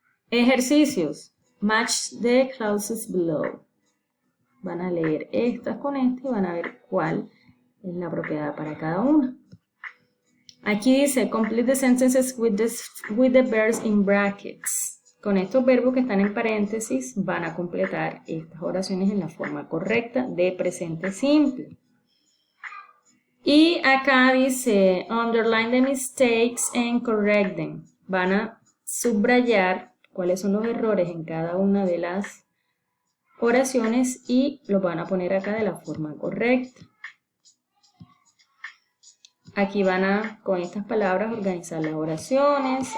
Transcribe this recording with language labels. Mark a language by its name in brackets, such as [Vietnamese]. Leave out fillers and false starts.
[Spanish] Ejercicios. [English] Match the clauses below. [Spanish] Van a leer estas con esta y van a ver cuál es la propiedad para cada una. Aquí dice, [English] complete the sentences with the verbs in brackets. [Spanish] Con estos verbos que están en paréntesis van a completar estas oraciones en la forma correcta de presente simple. Y acá dice, [English] underline the mistakes and correct them. [Spanish] Van a subrayar cuáles son los errores en cada una de las oraciones y los van a poner acá de la forma correcta. Aquí van a, con estas palabras, organizar las oraciones.